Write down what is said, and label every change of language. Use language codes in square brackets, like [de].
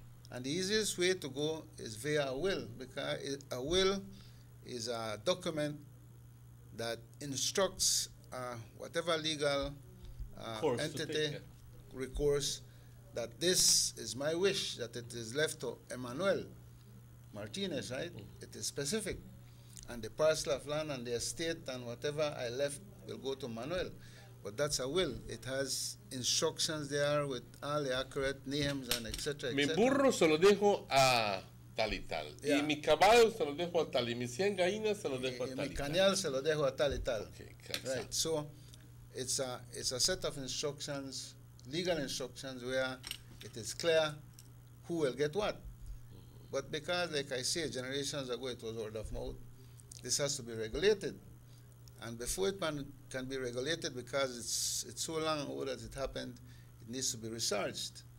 [en] And the easiest way to go is via a will, because a will is a document that instructs whatever legal entity, recourse, that this is my wish, that it is left to Emmanuel Martinez, right? It is specific. And the parcel of land and the estate and whatever I left will go to Manuel. But that's a will. It has instructions there with all the accurate names and etc. [es] Mi burro se lo dejo a tal y tal. [en] Yeah. [es] Y mi caballo se lo dejo a tal. Y mis 100 gallinas se lo dejo a tal. Mi cañal se lo dejo a tal y tal. [en] Right. So it's a set of instructions, legal instructions, where it is clear who will get what. But because, like I say, generations ago it was word of mouth, this has to be regulated. And before it can be regulated, because it's so long ago that it happened, it needs to be researched.